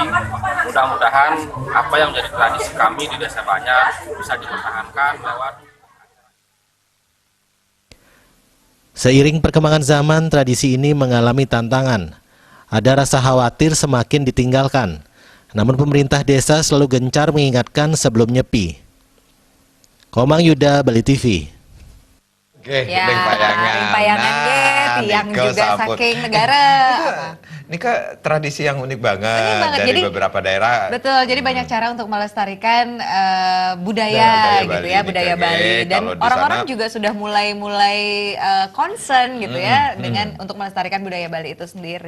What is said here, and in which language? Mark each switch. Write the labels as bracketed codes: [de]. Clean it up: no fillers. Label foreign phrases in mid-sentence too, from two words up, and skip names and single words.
[id] Mudah-mudahan apa yang menjadi tradisi kami di Desa Banjar bisa dipertahankan lewat. Seiring perkembangan zaman, tradisi ini mengalami tantangan. Ada rasa khawatir semakin ditinggalkan. Namun pemerintah desa selalu gencar mengingatkan sebelum nyepi. Komang Yuda, Bali TV. Oke, Ya, payangan. payangan tiang Niko juga sambut. saking negara. Ini kan tradisi yang unik banget, Unik banget. dari Jadi, beberapa daerah. Betul, jadi banyak cara untuk melestarikan budaya Budaya gitu Bali ya, ini, budaya Kak. Bali. Dan Kalau di orang-orang sana- juga sudah mulai concern gitu ya dengan untuk melestarikan budaya Bali itu sendiri.